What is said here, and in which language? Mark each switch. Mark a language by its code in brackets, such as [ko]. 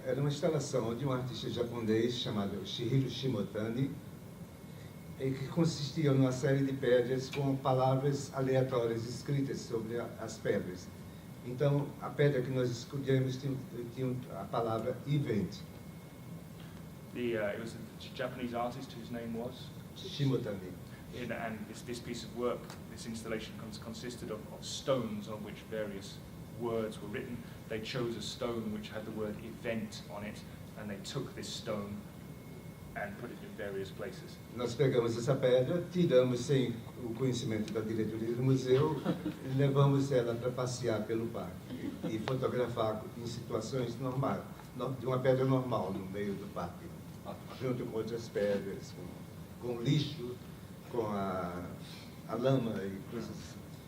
[pt] Era uma instalação de um artista japonês chamado Shihiro Shimotani, que consistia numa série de pedras com palavras aleatórias escritas sobre as pedras. Então, a pedra que nós escolhemos tinha a palavra event. [en] It was a Japanese artist whose name was? Shimotani. And this piece of work, this installation consisted of stones on which various words were written. They chose a stone which had the word event on it, and they took this stone and put it in various places. [pt] Nós pegamos essa pedra, tiramos sem o conhecimento da diretoria do museu, e levamos ela para passear pelo parque e fotografar em situações normais, de uma pedra normal no meio do parque, junto com outras pedras, com lixo, com a lama e coisas assim.